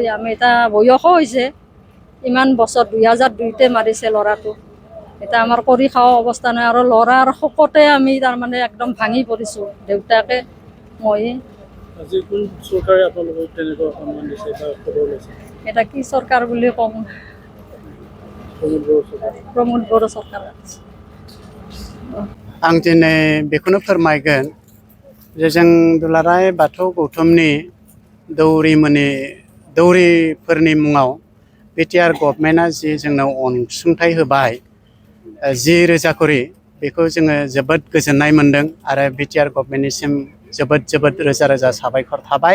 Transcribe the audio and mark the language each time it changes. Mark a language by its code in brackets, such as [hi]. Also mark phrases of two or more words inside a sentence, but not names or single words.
[as] আমি এটা বয়সো হৈছে, ইমান বছৰ 2002তে মাৰিছে ল'ৰাটো। এতিয়া আমাৰ কৰি খাওঁ অৱস্থা নাই আৰু ল'ৰাৰ শোকতে আমি তাৰমানে একদম ভাঙি পৰিছোঁ, দেউতাকে মই। আজি কোন চৰকাৰে আপোনালোকক তেনেকুৱা সন্মান দিছে বা খবৰ লৈছে? এটা কি চৰকাৰ বুলি কম, [brx] प्रमोद बर' सरकार। आं दिनै बेखौनो फोरमायगोन जे जों दुलाराय बाथौ गौथुमनि दौरिफोरनि मुङाव बिटिआर गभर्नमेन्टआ जि जोंनो अनसुंथाइ होबाय 10,000 करि, बेखौ जोङो जोबोद गोजोननाय मोनदों आरो बिटिआर गभर्नमेन्टनिसिम जोबोद रोजा रोजा साबायखर थाबाय।